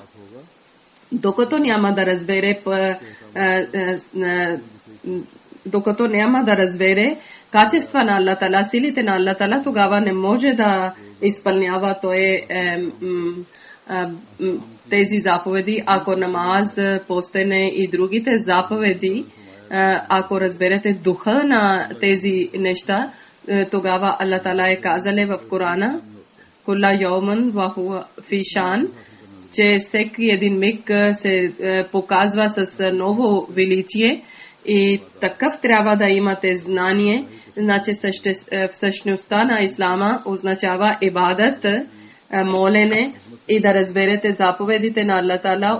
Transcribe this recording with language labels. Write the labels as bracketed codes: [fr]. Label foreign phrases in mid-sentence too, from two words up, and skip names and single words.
[bg] Докато няма да разбере качества на Аллах Тала, силите на Аллах Тала, тогава не може да изпълнява тези заповеди. Ако намаз, постене и другите заповеди, ако разберете духа на тези неща, тогава Аллах Тала е казал в Корана, [ar] كل يوم هو في شأن, [bg] че всеки един миг се показва с ново величие, и такъв трябва да имате знание. Значи всъщността на ислама означава ибадат, молене, и да разберете заповедите на Аллах Тала.